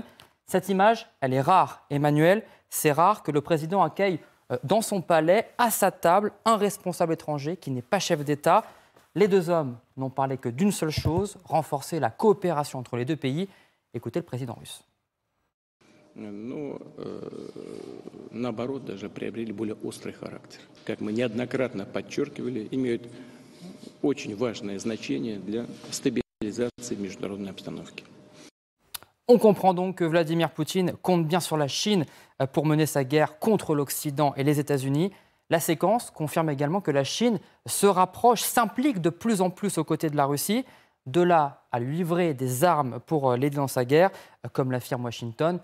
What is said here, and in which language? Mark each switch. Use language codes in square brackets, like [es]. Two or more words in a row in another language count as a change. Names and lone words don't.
[fr] Cette image, elle est rare, Emmanuel. C'est rare que le président accueille dans son palais, à sa table, un responsable étranger qui n'est pas chef d'État. Les deux hommes n'ont parlé que d'une seule chose, renforcer la coopération entre les deux pays. Écoutez le président russe. [ru] Наоборот, даже приобрели более острый характер. Как мы неоднократно подчеркивали, имеют очень важное значение для стабилизации международной обстановки. [fr] On comprend donc que Vladimir Poutine compte bien sur la Chine pour mener sa guerre contre l'Occident et les États-Unis. La séquence confirme également que la Chine se rapproche, s'implique de plus en plus aux côtés de la Russie, de là à lui livrer des armes pour l'aider dans sa guerre, comme l'affirme Washington.